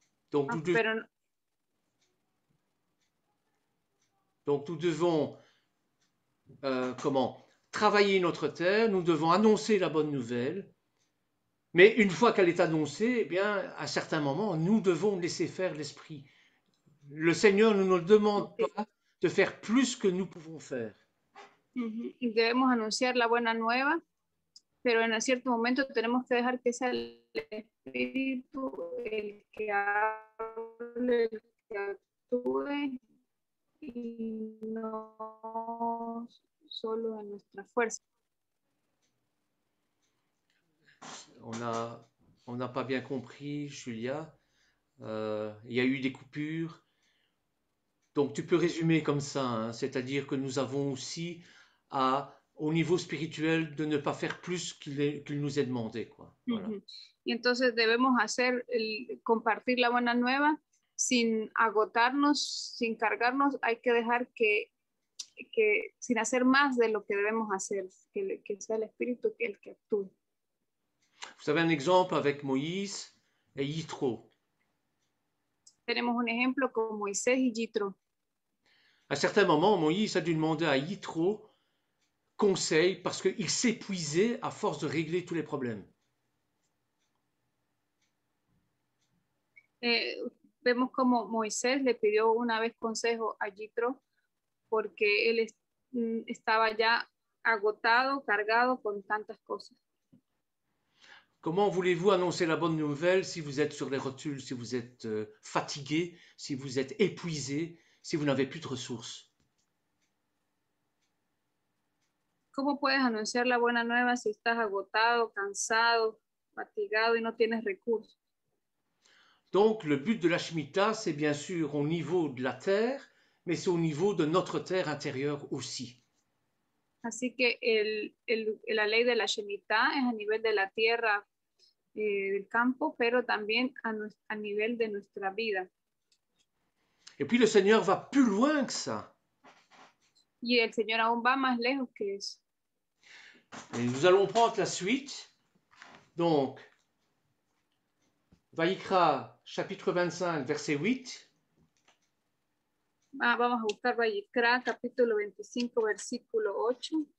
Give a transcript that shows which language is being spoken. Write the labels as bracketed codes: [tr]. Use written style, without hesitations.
[fr] Donc nous devons travailler notre terre, nous devons annoncer la bonne nouvelle, mais une fois qu'elle est annoncée, eh bien, à certains moments, nous devons laisser faire l'esprit. Le Seigneur ne nous demande pas de faire plus que nous pouvons faire. [es] Y debemos anunciar la buena nueva, pero en cierto momento tenemos que dejar que sea el Espíritu el que hable, el que actúe, y no solo en nuestra fuerza. [fr] On n'a pas bien compris, Julia. Il y a eu des coupures. Donc tu peux résumer comme ça, hein, c'est-à-dire que nous avons aussi au niveau spirituel de ne pas faire plus qu'il nous est demandé, quoi. Voilà. [es] Y entonces debemos compartir la buena nueva sin agotarnos, sin cargarnos. Hay que dejar que sin hacer más de lo que debemos hacer, que sea el Espíritu el que actúe. [fr] Vous avez un exemple avec Moïse et Yitro. [es] Tenemos un ejemplo con Moisés y Yitro. [fr] À certains moments, Moïse a dû demander à Yitro conseil parce qu'il s'épuisait à force de régler tous les problèmes. [es] Vemos como Moisés le pidió una vez consejo a Yitro porque él estaba ya agotado, cargado con tantas cosas. [fr] Comment voulez-vous annoncer la bonne nouvelle si vous êtes sur les rotules, si vous êtes fatigué, si vous êtes épuisé, si vous n'avez plus de ressources? [es] ¿Cómo puedes anunciar la buena nueva si estás agotado, cansado, fatigado y no tienes recursos? [fr] Donc, le but de la Shemitah, c'est bien sûr au niveau de la terre, mais c'est au niveau de notre terre intérieure aussi. [es] Así que la ley de la Shemitah es a nivel de la tierra, del campo, pero también a nivel de nuestra vida. [fr] Et puis le Seigneur va plus loin que ça. [es] Y el Señor aún va más lejos que eso. [fr] Et nous allons prendre la suite. Donc, Vaïkra, chapitre 25, verset 8. [es] Vamos a buscar Vayikra, capítulo 25, versículo 8.